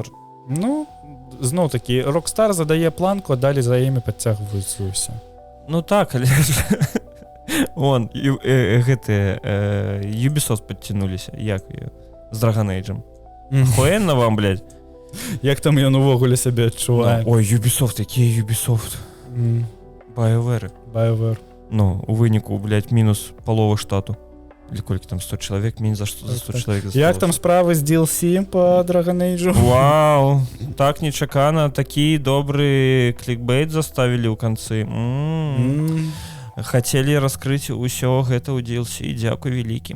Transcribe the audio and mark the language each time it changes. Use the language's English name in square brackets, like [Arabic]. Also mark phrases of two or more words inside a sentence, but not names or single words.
[Belarusian] Ну зноў такі, Rockstar задае планку, а далі за імі падцягваюцца ўсе. Ну так, але вон, гэтыя Ubisoft падцянуліся, як з Dragon Age. [Russian] Хуэнна вам, блядь. [Belarusian] Як там ён увогуле сябе адчувае? Ой, Ubisoft, якія Ubisoft? BioWare. Ну, у выніку, блядь, мінус палова штату. Или колькі там 100 чалавек, мінус за 100 чалавек. Як там справы з DLC по Dragon Age? Вау, так нечакана, такі добры клікбейт заставілі ў канцы. Хацелі раскрыць усё гэта ў DLC, дзякуй вялікі.